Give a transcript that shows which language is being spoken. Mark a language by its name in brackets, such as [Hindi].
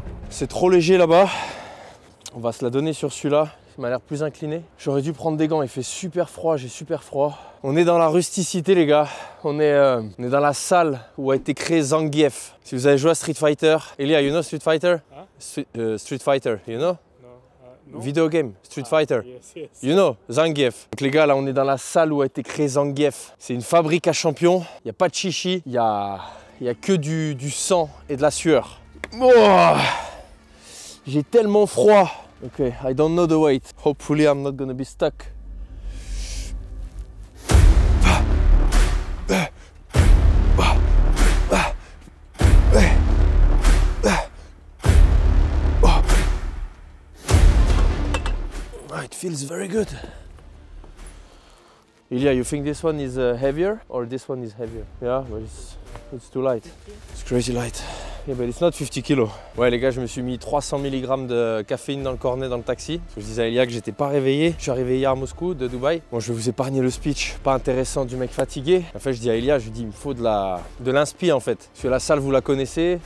[French] C'est trop léger là-bas. On va se la donner sur celui-là. Il m'a l'air plus incliné. J'aurais dû prendre des gants. Il fait super froid. J'ai super froid. On est dans la rusticité, les gars. On est dans la salle où a été créé Zangief. Si vous avez joué à Street Fighter. [English] Elia, you know Street Fighter? Huh? Street Fighter, you know? No. Video game, Street Fighter. Yes. You know, Zangief. [French] Donc les gars, là, on est dans la salle où a été créé Zangief. C'est une fabrique à champions. Il n'y a pas de chichi. Il y a que du sang et de la sueur. Oh, j'ai tellement froid. [English] Ok, I don't know the weight. Hopefully I'm not gonna be stuck. It feels very good. Ilya, you think this one is heavier or this one is heavier? Yeah, but it's too light. It's crazy light. Yeah, but it's not 50 kilos. [French] Ouais les gars, je me suis mis 300 mg de caféine dans le cornet dans le taxi. Je disais à Ilya que j'étais pas réveillé. Je suis arrivé hier à Moscou, de Dubaï. Bon, je vais vous épargner le speech pas intéressant du mec fatigué. En fait, je dis à Ilya, je lui dis il me faut de l'inspi en fait. Parce que la salle, vous la connaissez.